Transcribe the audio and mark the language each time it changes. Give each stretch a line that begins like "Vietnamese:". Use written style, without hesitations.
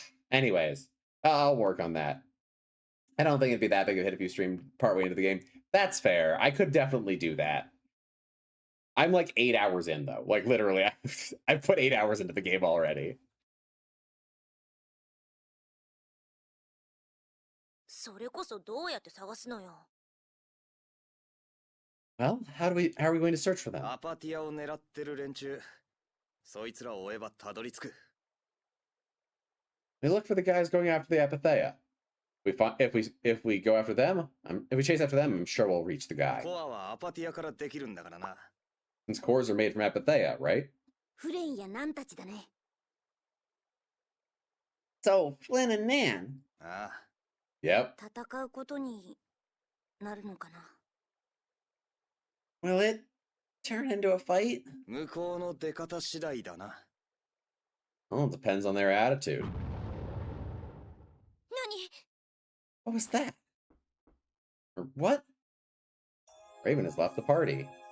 English: Anyways, I'll work on that. I don't think it'd be that big of a hit if you streamed partway into the game. That's fair. I could definitely do that. I'm like 8 hours in though. Like literally, I've put 8 hours into the game already.
Japanese: それこそどうやって探すのよ。
English: Well, how are we going to search for them?
Japanese: アパティアを狙ってる連中。そいつらを追えばたどり着く。
English: We look for the guys going after the Apatheia. If we go after them, if we chase after them, I'm sure we'll reach the guy.
Japanese: コアはアパティアからできるんだからな。
English: Since cores are made from Apatheia, right?
Japanese: フレイやなんたちだね。
English: So, Flynn and Nan.
Japanese: ああ。
English: Yep.
Japanese: 戦うことになるのかな。
English: Will it turn into a fight?
Japanese: 向こうの出方次第だな。
English: Well, it depends on their attitude.
Japanese: 何？
English: What was that? Or what? Raven has left the party.